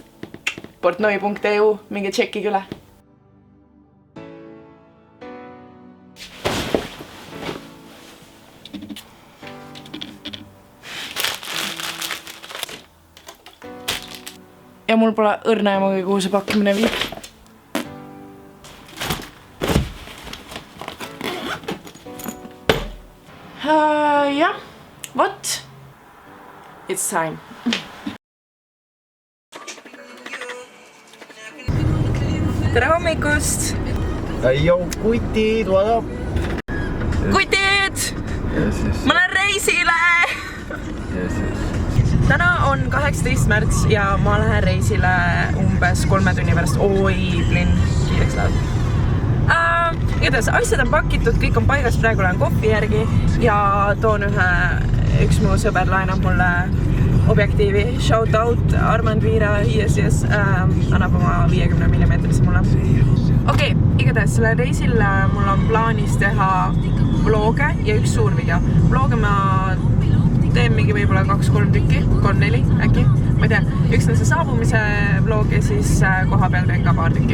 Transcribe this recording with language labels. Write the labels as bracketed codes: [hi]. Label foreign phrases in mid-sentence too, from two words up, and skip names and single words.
[et] Portnoi.eu, minge tšekkige üle. Ja mul pole õrna emaga, kuhu see pakkimine viib. Jah, vot. [en] It's time. [et] Tere hommikust! Joo, kutid, [en] what up? [et] Kutid! Ma lähen reisile! Täna on 18. märts ja ma lähen reisile umbes 3 tunni pärast. Oi, plinn, kiireks läheb. Igatahes, asjad on pakitud, kõik on paigas, praegu lähen kohvi järgi ja toon üks mu sõber laenab mulle objektiivi. [en] Shout out, Armand Viira, yes, [et] annab oma 50 mm mulle. Okei, igatahes selle reisil mul on plaanis teha vloge ja üks suur video. Vloge ma teen mingi võib-olla 2-3 tükki, 3-4 äkki, ma ei tea. Üks on see saabumise vlog ja siis koha peal teen ka paar tükki.